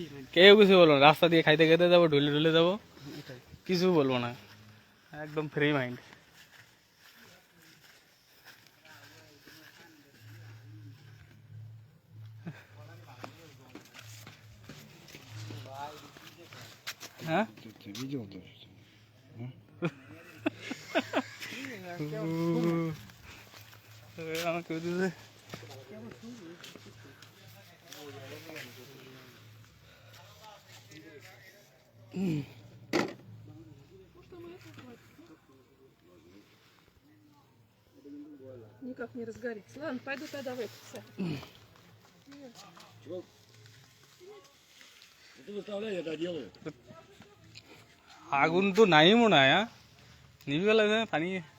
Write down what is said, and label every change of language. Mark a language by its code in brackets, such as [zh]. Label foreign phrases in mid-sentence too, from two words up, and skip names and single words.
[bn] কেউ কিছু বলবো না, রাস্তা দিয়ে খাইতে খাইতে যাবো, ঢুলে ঢুলে যাবো, কিছু বলবো না, একদম [en] free mind. [bn] হ্যাঁ [ru] видел то, [bn] আমাকে দিতে [ru] Никак не разгорится. Ладно, пойду тогда в это все. Ты выставляй, я доделаю. [bn] আগুন তো নাই মনে হয়। হ্যাঁ নিবি গেলে পানি